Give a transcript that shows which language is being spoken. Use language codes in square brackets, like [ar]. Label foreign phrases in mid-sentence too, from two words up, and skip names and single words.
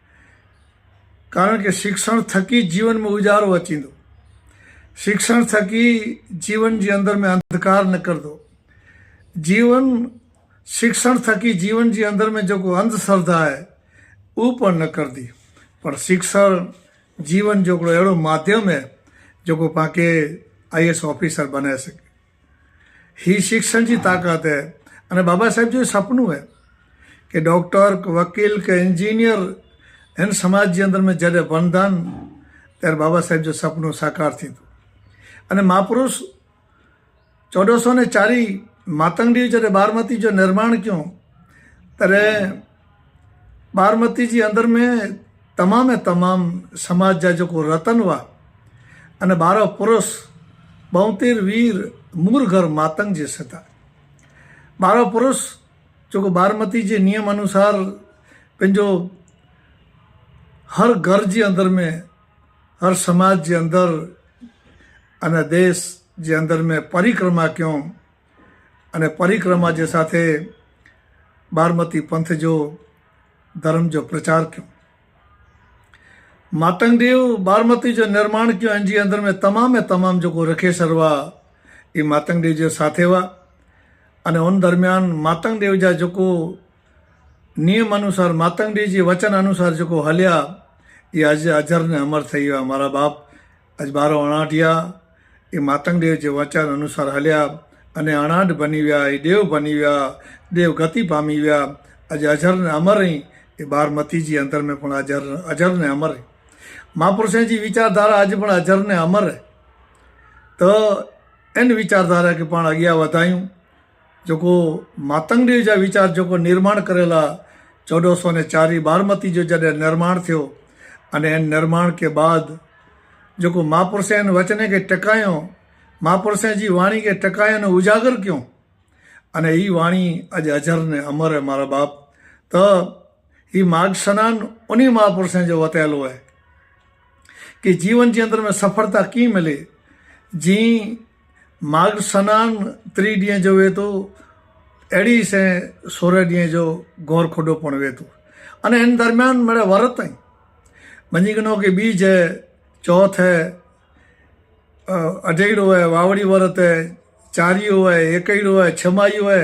[sd] कारण के शिक्षण थकी जीवन में उजारो अचींदो। शिक्षण थकी जीवन जे अंदर में अंधकार निकिरंदो। जीवन शिक्षण थकी जीवन जे अंदर में जेको अंधश्रद्धा आहे उहो पण निकिरंदी। पर शिक्षण जीवन जो हिकिड़ो अहिड़ो माध्यम है जेको पाणखे IAS ऑफिसर बनाए सघे। ही शिक्षण की ताकत है। अने बाबा साहेब जो सपनों है कि डॉक्टर, वकील के इंजीनियर इन समाज के अंदर में जॾहिं बनदान त्यारे बाबा साहेब जो सपनों साकार थी। अने महापुरुष 1404 मातंग देव जॾहिं बारमती जो निर्माण क्यों तॾहिं बारमती जी अंदर में तमाम समाज जा जेको रतन हुआ अने 12 पुरुष 72 वीर मूर घर मातंग जे सता 12 पुरुष जेको बारमती जे नियम अनुसार पंहिंजो हर घर जे अंदर में, हर समाज जे अंदर अने देश जे अंदर में परिक्रमा कयूं अने परिक्रमा जे साथे बारमती पंथ जो धर्म जो प्रचार कयूं। मातंग देव बारमती जो निर्माण कयो इन जे अंदर में तमाम जेको रखेसर हुआ ये मातंग देव जे साथे हुआ अने उन दरमियान मातंग देव जा जेको नियम अनुसार, मातंग देव जे वचन अनुसार जेको हलिया ये अज अजर ने अमर थी विया। मारा बाप अज 1259 ये मातंग देव जे वचन अनुसार हलिया अने अणाट बनी विया, ये देव बनी विया, देव गति पामी विया। अज अजर ने अमर ही ये बारमती जी अंदर में पण अजर ने अमर है। महापुरुषों जी विचारधारा अज पण अजर ने अमर है। तो इन विचारधारा के पाण अॻियां वधायूं। जेको मातंग देव जा विचार जेको निर्माण करेला 1404 बारमती जो जॾहिं निर्माण थियो अने इन निर्माण के बाद जेको महापुरुषनि वचने के टकायो, महापुरुषनि जी वाणी के टकायो ने उजागर क्यों अने ही वाणी अज अजर ने अमर है। मारा बाप तो ही माघ स्नान उन्हीं महापुरुषनि जो वतायलो है कि जीवन के अंदर में सफलता की मिले। जी माघ स्नान 3 ॾींहं जो वे तो अहिड़ी से 16 ॾींहं जो गौर खुडो पण वे तो अने इन दरमियान मेरे वरत आई मंझिगनो के बीज है, चौथ है, अडेड़ो है, वावड़ी वरत है, चारियो है, एकड़ो है, छमाईयो है।